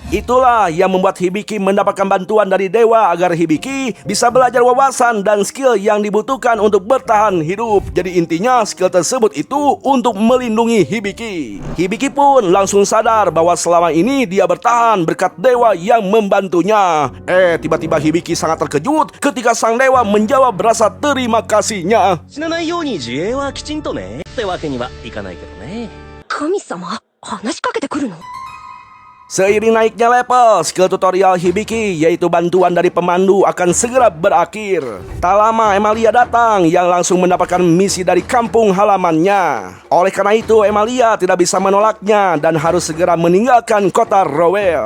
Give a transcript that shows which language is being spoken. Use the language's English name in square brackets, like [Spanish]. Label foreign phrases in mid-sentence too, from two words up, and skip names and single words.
[Indonesian] Itulah yang membuat Hibiki mendapatkan bantuan dari dewa agar Hibiki bisa belajar wawasan dan skill yang dibutuhkan untuk bertahan hidup. Jadi intinya skill tersebut itu untuk melindungi Hibiki. Hibiki pun langsung sadar bahwa selama ini dia bertahan berkat dewa yang membantunya. Tiba-tiba Hibiki sangat terkejut ketika sang dewa menjawab rasa terima kasihnya. [Japanese] 死なないように自衛はきちんとねってわけにはいかないけどね。神様話しかけてくるの？ [Indonesian] Seiring naiknya level, [English] skill tutorial [Indonesian] Hibiki yaitu bantuan dari pemandu akan segera berakhir. Tak lama Emilia datang yang langsung mendapatkan misi dari kampung halamannya. Oleh karena itu Emilia tidak bisa menolaknya dan harus segera meninggalkan kota Rowell.